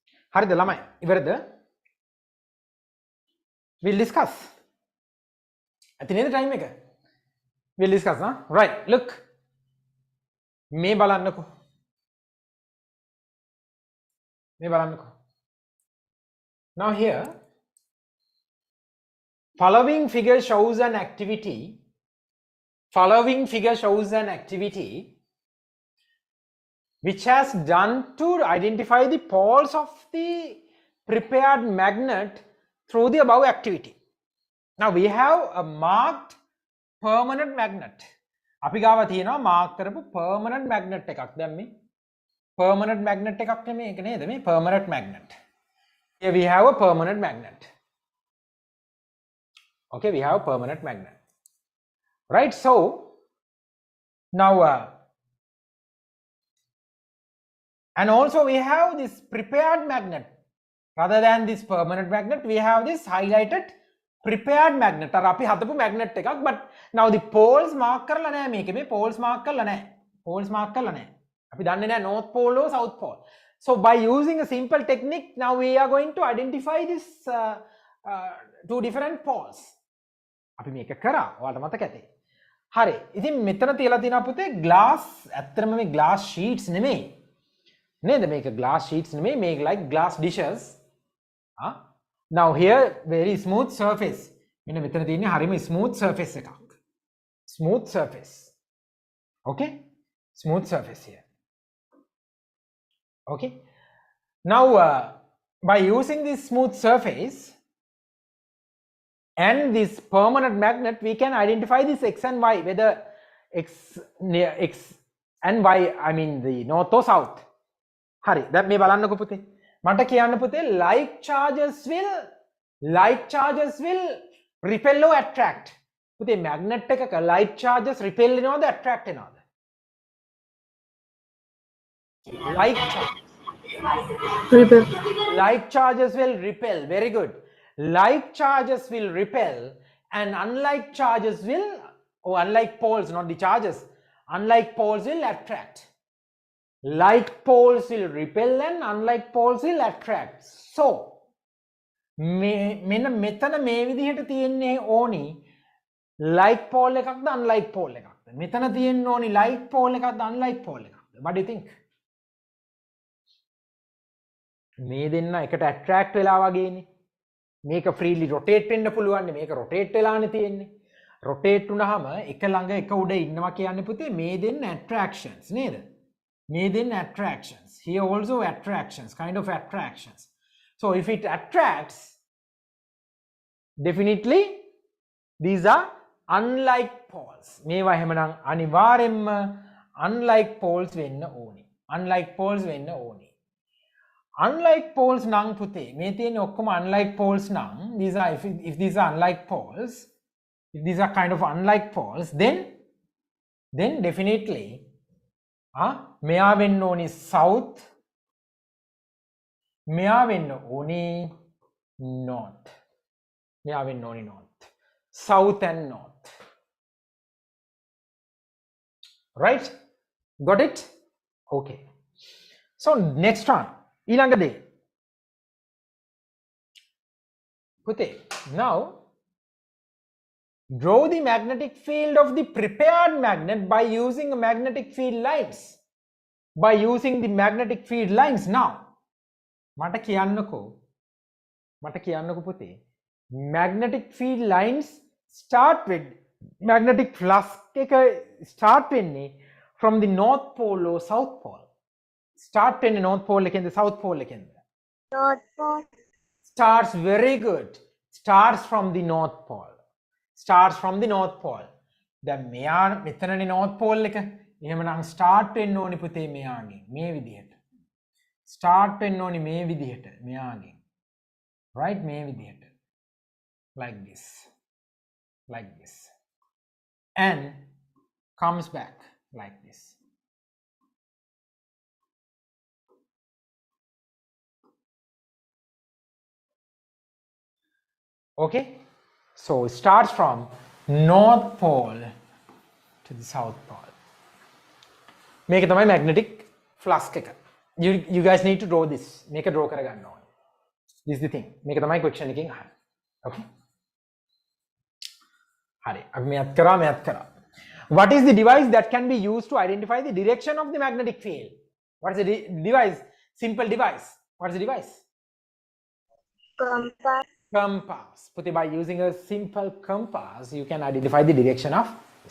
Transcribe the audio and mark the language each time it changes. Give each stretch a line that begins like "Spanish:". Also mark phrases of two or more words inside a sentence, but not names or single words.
Sinhala: හරිද ළමයි? ඉවරද?
English: We'll discuss.
Sinhala: ඇති නේද time එක?
English: We'll discuss, huh? Right. Look.
Sinhala: මේ බලන්නකෝ. මේ බලන්නකෝ.
English: Now here, following figure shows an activity. Following figure shows an activity which has done to identify the poles of the prepared magnet through the above activity. Now we have a marked permanent magnet.
Sinhala: අපි ගාව තියෙනවා mark කරපු
English: permanent magnet
Sinhala: එකක්. දැන් මේ
English: permanent magnet
Sinhala: එකක් නෙමෙයි ඒක නේද? මේ
English: permanent magnet. Here we have a permanent magnet. Okay, we have a permanent magnet. Right, so now and also we have this prepared magnet. Rather than this permanent magnet, we have this highlighted prepared magnet.
Sinhala: අර අපි හදපු magnet එකක්,
English: but now the poles mark
Sinhala: කරලා නැහැ මේකේ. මේ poles mark කරලා නැහැ. Poles mark කරලා නැහැ. අපි දන්නේ නැහැ
English: north pole or south pole. So by using a simple technique, now we are going to identify this two different poles.
Sinhala: අපි මේක කරා. ඔයාලට මතක ඇති. හරි. ඉතින් මෙතන තියලා තියෙනවා පුතේ glass. ඇත්තටම මේ
English: glass sheets
Sinhala: නෙමෙයි. නේද? මේක
English: glass sheets
Sinhala: නෙමෙයි. මේක
English: like glass dishes. Now here very smooth surface.
Sinhala: මෙන්න මෙතන තියෙන්නේ හරිම
English: smooth surface
Sinhala: එකක්.
English: Smooth surface. Okay? Smooth surface here. Okay? Now by using this smooth surface and this permanent magnet, we can identify this x and y, whether x and y, I mean the north or south. Hari, that may
Sinhala: බලන්නකො පුතේ. මට කියන්න පුතේ
English: like charges will repel or attract.
Sinhala: පුතේ magnet එකක
English: like charges repel
Sinhala: වෙනවද attract වෙනවද?
English: Like charges will repel. Very good. Like charges will repel and unlike charges will, or unlike poles, not the charges, unlike poles will attract. Like poles will repel and unlike poles will attract.
Sinhala: So මෙන්න මෙතන මේ විදිහට තියෙන්නේ ඕනි
English: like pole
Sinhala: එකක්ද
English: unlike pole
Sinhala: එකක්ද? මෙතන තියෙන්න ඕනි
English: like pole
Sinhala: එකක්ද
English: unlike pole
Sinhala: එකක්ද?
English: What do you think?
Sinhala: මේ දෙන්න එකට attract වෙලා වගේනේ. මේක
English: freely rotate
Sinhala: වෙන්න පුළුවන් නේ. මේක rotate වෙලානේ තියෙන්නේ. rotate වුණාම එක ළඟ එක උඩ ඉන්නවා කියන්නේ පුතේ මේ දෙන්න attractions නේද? මේ දෙන්න attractions.
English: Here also attractions, kind of attractions. So if it attracts, definitely these are unlike poles.
Sinhala: මේවා එහෙමනම් අනිවාර්යෙන්ම
English: unlike poles
Sinhala: වෙන්න ඕනේ.
English: unlike poles
Sinhala: වෙන්න ඕනේ.
English: Unlike poles
Sinhala: නම් පුතේ මේ තියෙන ඔක්කොම
English: unlike poles නම් these are if these are unlike poles, if these are kind of unlike poles, then definitely
Sinhala: මෙයා වෙන්න ඕනි
English: south,
Sinhala: මෙයා වෙන්න ඕනි
English: north,
Sinhala: මෙයා වෙන්න ඕනි
English: north, south and north. Right? Got it? Okay. So next one.
Sinhala: ඊළඟ දේ පුතේ
English: now draw the magnetic field of the prepared magnet by using magnetic field lines. By using the magnetic field lines. Now
Sinhala: මට කියන්නකෝ පුතේ
English: magnetic field lines start with magnetic flux එක start වෙන්නේ from the north pole or south pole. Start in the north pole and the south pole. North pole. Starts very good. Starts from the north pole. Starts from the north pole.
Sinhala: Then මෙයා මෙතනනේ north pole එක. එහෙමනම් start වෙන්න ඕනි පුතේ මෙයාගෙන් මේ විදිහට. Start වෙන්න ඕනි මේ විදිහට මෙයාගෙන්. Right? මේ විදිහට.
English: Like this. Like this. And comes back like this. Okay, so it starts from north pole to the south pole. Make it my magnetic flux. You guys need to draw this. Make a draw. This is the thing.
Sinhala: මේක තමයි question එකෙන් අහන්නේ. Okay. හරි. අපි මෙයත් කරා.
English: What is the device that can be used to identify the direction of the magnetic field? What is the device? Simple device. What is the device? Compass. Compass. Puti, by using a simple compass, you can identify the direction of this.